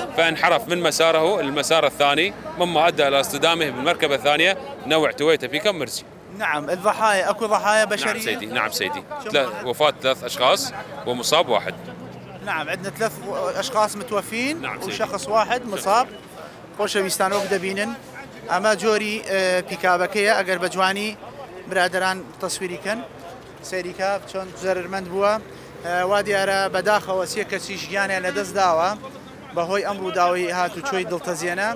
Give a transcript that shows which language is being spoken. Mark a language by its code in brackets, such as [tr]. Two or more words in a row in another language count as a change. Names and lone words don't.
[ar] فانحرف من مساره المسار الثاني مما أدى إلى اصطدامه بالمركبة الثانية نوع تويوتا بيكم مرسي. نعم. الضحايا اكو ضحايا بشريه؟ نعم سيدي، نعم سيدي. وفاة 3 أشخاص ومصاب 1. نعم، عندنا 3 أشخاص متوفين. نعم وشخص واحد مصاب. [ckb] خۆشەویستان وەک دەبینن ئەمە جۆری پیکابەکەیە ئەگەر بە جوانی برادران تەسویریکەن سەیریکە چۆن زەرمەند بووە. وا دیارە بەداخەوە 3 کەسی ژیانیان لەدەست داوە بەهۆی ئەم ڕووداوی هاتوچۆی دڵتەزیێنە.